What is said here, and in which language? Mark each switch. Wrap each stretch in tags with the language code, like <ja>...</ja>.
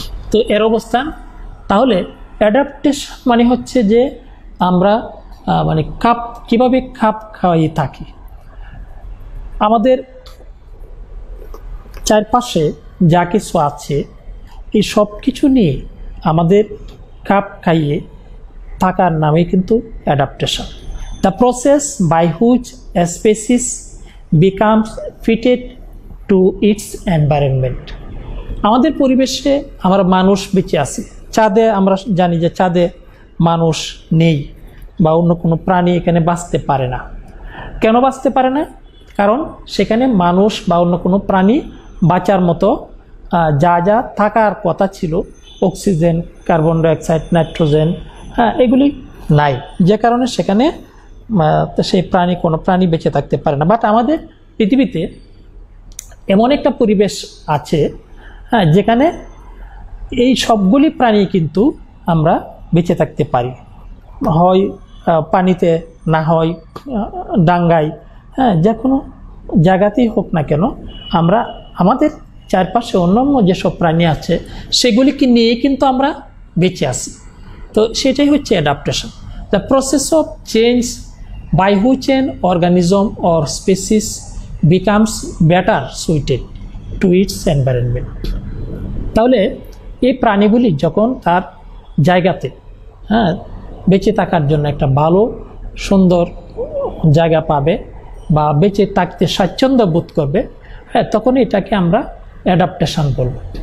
<bn>তো এর অবস্থান, তাহলে অ্যাডাপ্টেশন মানে হচ্ছে যে আমরা মানে কিভাবে খাপ খাওয়াই থাকি। আমাদের চারপাশে যা কিছু আছে এই সব কিছু নিয়ে আমাদের খাপ খাইয়ে থাকার নামে কিন্তু adaptation.</bn> <en>The process by which a species becomes fitted to its environment.</en> <bn>আমাদের পরিবেশে আমরা মানুষ বেঁচে আছি, চাঁদে আমরা জানি যে চাঁদে মানুষ নেই বা অন্য কোনো প্রাণী এখানে বাঁচতে পারে না। কেন বাঁচতে পারে না? কারণ সেখানে মানুষ বা অন্য কোনো প্রাণী বাঁচার মতো যা যা থাকার কথা ছিল, অক্সিজেন, কার্বন ডাইঅক্সাইড, নাইট্রোজেন, এগুলি নাই, যে কারণে সেখানে সেই কোনো প্রাণী বেঁচে থাকতে পারে না। বাট আমাদের পৃথিবীতে এমন একটা পরিবেশ আছে যেখানে এই সবগুলি প্রাণী কিন্তু আমরা বেঁচে থাকতে পারি, হয় পানিতে, না হয় ডাঙ্গায়, যে কোনো জায়গাতেই হোক না কেন আমরা আমাদের চারপাশে অন্যান্য যেসব প্রাণী আছে সেগুলিকে নিয়ে কিন্তু আমরা বেঁচে আছি। তো সেটাই হচ্ছে adaptation,</bn> <en>The process of change by which an organism or species becomes better suited to its environment.</en> <bn>তাহলে এই প্রাণীগুলি যখন তার জায়গাতে বেঁচে থাকার জন্য একটা ভালো সুন্দর জায়গা পাবে বা বেঁচে থাকতে স্বাচ্ছন্দ্য বোধ করবে, তখন এটাকে আমরা অ্যাডাপ্টেশন বলব।</bn>